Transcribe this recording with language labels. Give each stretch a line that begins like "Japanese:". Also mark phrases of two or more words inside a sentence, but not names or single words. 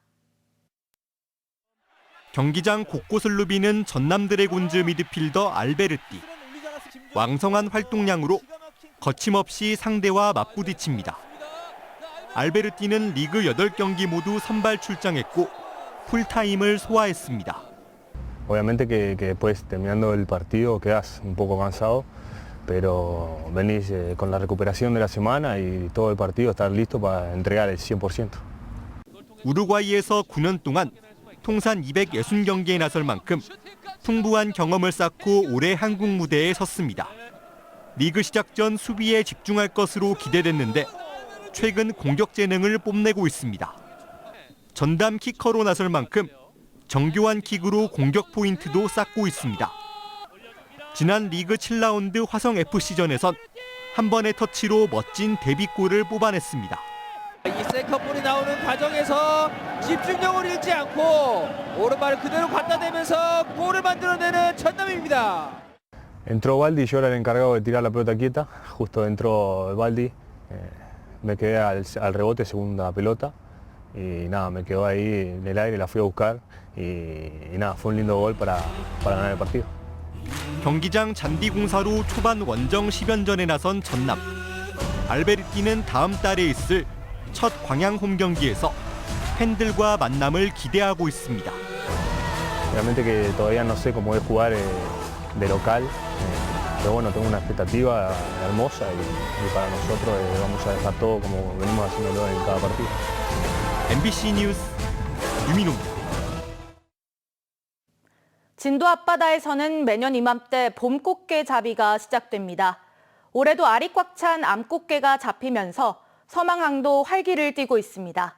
Korean: 경기장 곳곳을 누비는 전남 드래곤즈 미드필더 알베르티. 왕성한 활동량으로 거침없이 상대와 맞부딪힙니다. 알베르티는 리그 8경기 모두 선발 출장했고 풀타임을 소화했습니다.
Spanish: Obviamente que después terminando el partido quedas un poco cansado, pero venís con la recuperación de la semana y todo el partido estar listo para entregar el 100%.
Korean: 우루과이에서 9년 동안 통산 260경기에 나설 만큼 풍부한 경험을 쌓고 올해 한국 무대에 섰습니다. 리그 시작 전 수비에 집중할 것으로 기대됐는데 최근 공격 재능을 뽐내고 있습니다. 전담 키커로 나설 만큼 정교한 킥으로 공격 포인트도 쌓고 있습니다. 지난 리그 7라운드 화성FC전에선 한 번의 터치로 멋진 데뷔골을 뽑아냈습니다. 이 세컨볼이 나오는 과정에서 집중력을 잃지 않고 오른발을 그대로 갖다 대면서 골을 만들어내는 전남입니다.
Spanish: Entró Baldi, yo era el encargado de tirar la pelota quieta, justo entró Baldi, me quedé al rebote segunda pelota y nada, me quedó ahí en el aire, la fui a buscar y nada, fue un lindo gol para ganar el partido.
Korean: 경기장 잔디공사로 초반 원정 10연전에 나선 전남. 알베르티는 다음 달에 있을 첫 광양 홈 경기에서 팬들과 만남을 기대하고 있습니다.
Spanish: Realmente que todavía no sé cómo es jugar de local, pero bueno, tengo una expectativa hermosa y para nosotros vamos a dejar todo como venimos haciéndolo en cada partido.
Korean: MBC 뉴스 유민호입니다. 진도 앞바다에서는 매년 이맘때 봄꽃게 잡이가 시작됩니다. 올해도 알이 꽉 찬 암꽃게가 잡히면서 서망항도 활기를 띠고 있습니다.